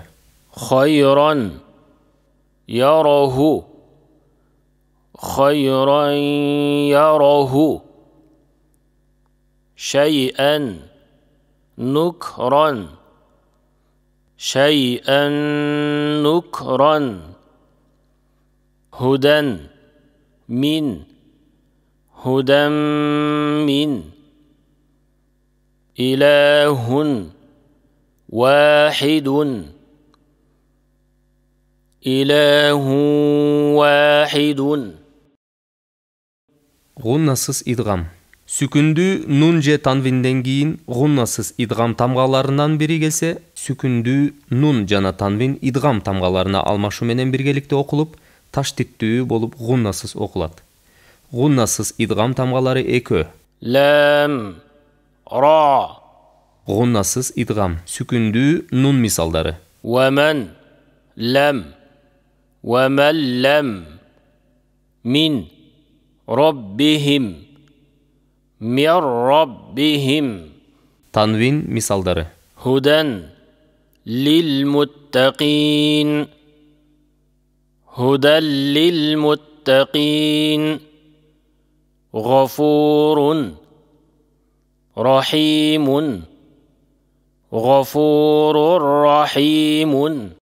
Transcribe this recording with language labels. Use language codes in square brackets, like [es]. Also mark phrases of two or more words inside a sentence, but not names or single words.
[ar] خيرا يره شيئا نكرا هدى من إله واحد [ky] Гуннасыз идгам. Сүкүндүү нун же танвинден кийин гуннасыз идгам тамгаларынан бири келсе, сүкүндүү нун жана танвин идгам тамгаларына алмашуу менен биргеликте окулуп, таштиттүү болуп гуннасыз окулат. Гуннасыз идгам тамгалары экөө. [ar] لام را. [ky] Гуннасыз идгам сүкүндүү нун мисалдары. [ar] ومن لم من ربهم [tr] Tanvin misalları. [ar] هدى للمتقين غفور رحيم.